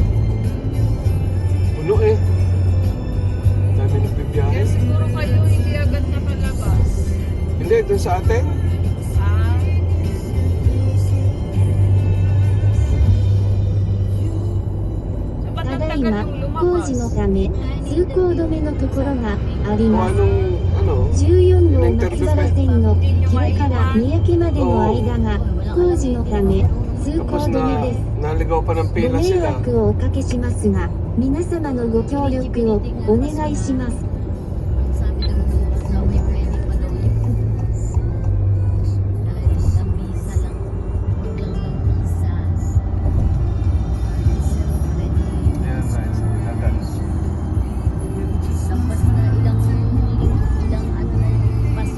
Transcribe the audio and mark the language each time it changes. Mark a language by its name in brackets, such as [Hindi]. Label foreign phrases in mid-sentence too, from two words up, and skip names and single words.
[Filipino] Puno eh. Dami Kaya nagbibiyahe. siguro kayo hindi agad nakalabas. Hindi, doon sa atin. Ah, so ba't [Japanese] た [Filipino] ang [Japanese] だい [Filipino] tagal [Japanese] ま [Filipino] yung [Japanese] 工 [Filipino] lumabas? [Japanese] 事のため通行止めのところがあり [Filipino] Kung [Japanese] ます。 [Filipino] anong, [Japanese] 14号松原線の広から三宅までの間が工事のため通行 [Filipino] tapos [Japanese] 止めです。 [Filipino] naligaw pa ng [Japanese] ご [Filipino] pila [Japanese] 迷 [Filipino] sila. [Japanese] 惑をおかけしますが、皆様のご協力をお願いします。 [Filipino] Sabi ng sa pwede pa daw yun. Dahil ang visa lang, wag lang ng visa. Ayan guys, tagal. Tapos na ilang ano na yung paso.